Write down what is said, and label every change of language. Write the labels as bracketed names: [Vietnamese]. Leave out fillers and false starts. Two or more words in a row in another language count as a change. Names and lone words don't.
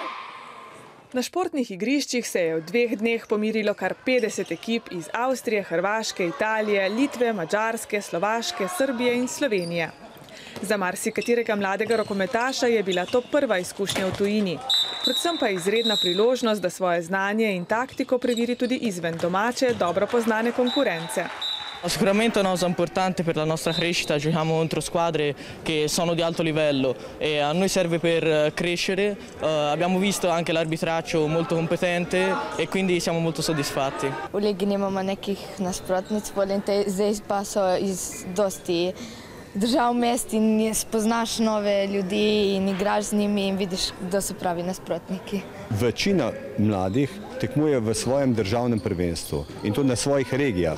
[Slovenian] Na športnih igriščih se je v 2 dneh pomirilo kar 50 ekip iz Avstrije, Hrvaške, Italije, Litve, Madžarske, Slovaške, Srbije in Slovenije. Za marsikaterega mladega rokometaša je bila to prva izkušnja v tujini. Predvsem pa je izredna priložnost, da svoje znanje in taktiko preveri tudi izven domače, dobro poznane konkurence. [Italian] Sicuramente è una cosa importante per la nostra crescita, giochiamo contro squadre che sono di alto livello e a noi serve per crescere. Abbiamo visto anche l'arbitraggio molto competente e quindi siamo molto soddisfatti. [Slovenian] V ligi nimamo nekih nasprotnic, zdaj pa so iz dosti držav mest in spoznaš nove ljudi in igraš z njimi in vidiš, kdo so pravi nasprotniki. Večina mladih tekmuje v svojem državnem prvenstvu in to na svojih regijah.